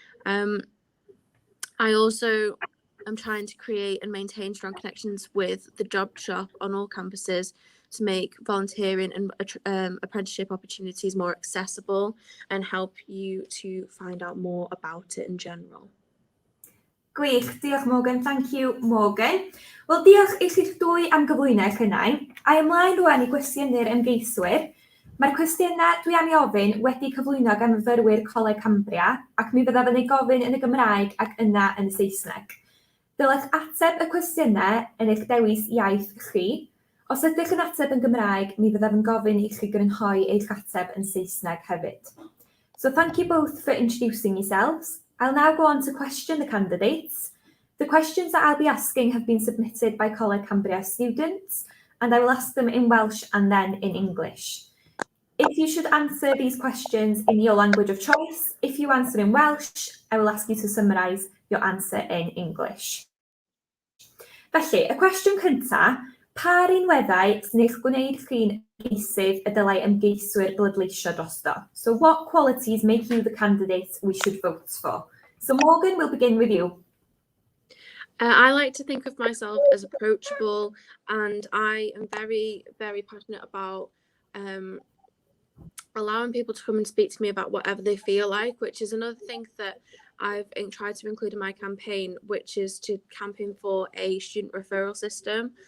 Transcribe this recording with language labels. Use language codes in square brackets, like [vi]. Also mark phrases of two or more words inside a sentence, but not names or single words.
[en] I also am trying to create and maintain strong connections with the job shop on all campuses to make volunteering and apprenticeship opportunities more accessible and help you to find out more about it in general. [cy] Gwych, diolch Morgan, [en] thank you Morgan. [cy] Wel, diolch i chi'ch dwy am gyflwyno eich hynny. A ymlaen rwan i gwestiynu'r ymgeiswyr. Mae'r cwestiynau dwi am ei ofyn wedi cyflwyno gan myfyrwyr Coleg Cambria ac mi fyddaf yn ei gofyn yn y Gymraeg ac yna yn y Saesneg. Dylech ateb y cwestiynau yn eich dewis iaith chi. Os ydych yn ateb yn Gymraeg, mi fyddaf yn gofyn i chi grynhoi eich ateb yn Saesneg hefyd. [en] So thank you both for introducing yourselves. I'll now go on to question the candidates. The questions that I'll be asking have been submitted by Coleg Cambria students, and I will ask them in Welsh and then in English. If you should answer these questions in your language of choice, if you answer in Welsh, I will ask you to summarise your answer in English. [cy] Felly, y cwestiwn cyntaf, pa rinweddau sy'n eich gwneud chi'n ymgeisydd y dylai ymgeiswyr bleidleisio drosto? [en] So what qualities make you the candidate we should vote for? So Morgan, we'll begin with you. I like to think of myself as approachable, and I am very, very passionate about allowing people to come and speak to me about whatever they feel like, which is another thing that I've tried to include in my campaign, which is to campaign for a student referral system.